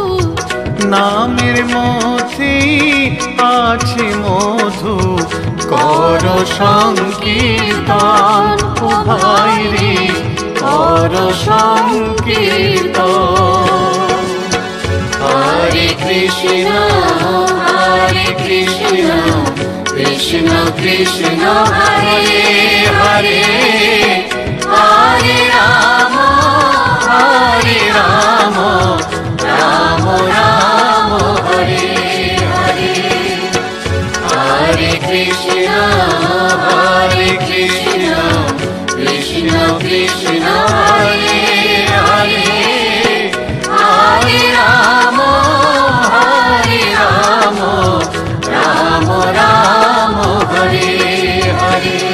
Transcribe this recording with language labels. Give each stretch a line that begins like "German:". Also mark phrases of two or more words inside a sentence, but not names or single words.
Bangla: নামের মধ্যে আছে মধু, কর সংকীর্তন ও ভাই রে, কর সংকীর্তন।
Sanskrit: হরে কৃষ্ণ হরে কৃষ্ণ, কৃষ্ণ কৃষ্ণ হরে হরে, হরে রাম রাম রাম হরে হরে। হরে কৃষ্ণ হরে কৃষ্ণ, কৃষ্ণ কৃষ্ণ হরে হরে, হরে রাম রাম রাম হরে হরে।